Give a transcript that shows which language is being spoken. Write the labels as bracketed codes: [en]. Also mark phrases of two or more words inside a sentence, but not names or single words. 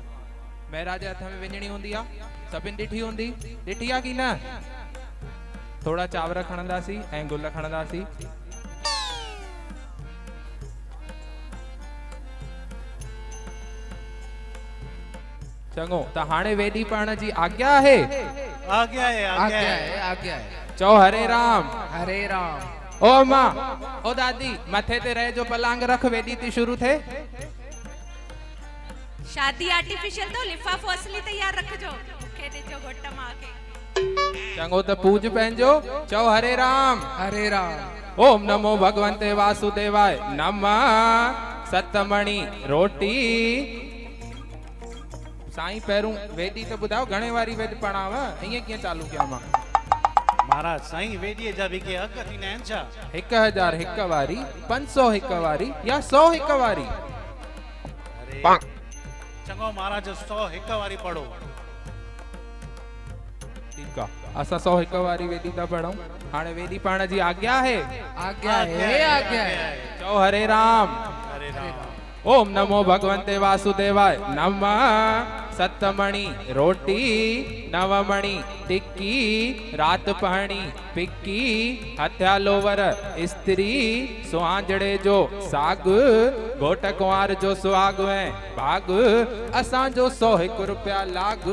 [sd] महिराज हथ में विञणी हूंदी आहे, सभिनि ॾिठी हूंदी, ॾिठी आहे की न? थोड़ा चांवर खणंदासीं ऐं गुल खणंदासीं। चङो, त हाणे वेदी पढ़ण जी आज्ञा आहे। आज्ञा है। चओ हरे राम। हरे राम। ओ मां, ओ दादी, मथे ते रह जो पलंग रख, वेदी थी शुरू थे। शादी आर्टिफिशियल तो लिफाफो असली तैयार रखजो, मूंखे ॾिजो घोट मां खे। चङो त पूज पंहिंजो। चओ हरे राम। हरे राम। [sa] ओम नमो भगवंते वासुदेवाय नमः। [sd] सतमणी रोटी। साईं पहिरों वेदी तो ॿुधायो घणे वारी वेद पढ़ाव, ईअं कीअं चालू कयां मां? महाराज साईं वेदीअ जा बि के अघ थींदा आहिनि छा? 1000 हिक वारी, 500 हिक वारी या 100 हिक वारी? अरे चङो महाराज 100 हिक वारी पढ़ो। ठीक आहे, असां 100 हिक वारी वेदी था पढ़ूं। हाणे वेदी पढ़ण जी आज्ञा है। आज्ञा है। चओ हरे राम। हरे राम। [sa] ओम नमो भगवंते वासुदेवाय नमः। [sd] सतमणी रोटी, नवमणी टिक्की, रात पहणी पिक्की, हथियालोवर स्त्री, सुहांजड़े जो साग, घोट कुंवार जो सुहाग ऐं भाग, असां जो 101 रुपया लाग।